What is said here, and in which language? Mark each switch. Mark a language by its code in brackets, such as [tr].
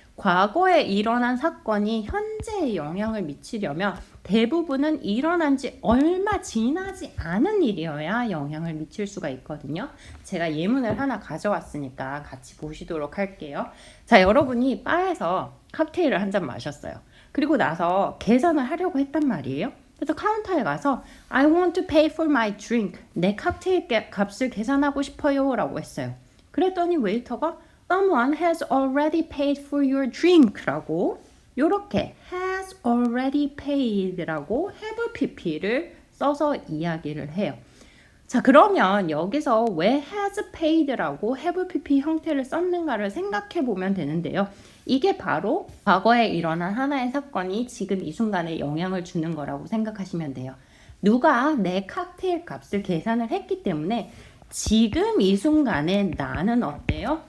[ko] 과거에 일어난 사건이 현재에 영향을 미치려면 대부분은 일어난 지 얼마 지나지 않은 일이어야 영향을 미칠 수가 있거든요. 제가 예문을 하나 가져왔으니까 같이 보시도록 할게요. 자, 여러분이 바에서 칵테일을 한 잔 마셨어요. 그리고 나서 계산을 하려고 했단 말이에요. 그래서 카운터에 가서 [en] I want to pay for my drink. [ko] 내 칵테일 값을 계산하고 싶어요 라고 했어요. 그랬더니 웨이터가 [en] Someone has already paid for your drink [ko] 라고 요렇게 [en] has already paid [ko] 라고 have pp를 써서 이야기를 해요. 자, 그러면 여기서 왜 [en] has paid [ko] 라고 have pp 형태를 썼는가를 생각해 보면 되는데요. 이게 바로 과거에 일어난 하나의 사건이 지금 이 순간에 영향을 주는 거라고 생각하시면 돼요. 누가 내 칵테일 값을 계산을 했기 때문에 지금 이 순간에 나는 어때요?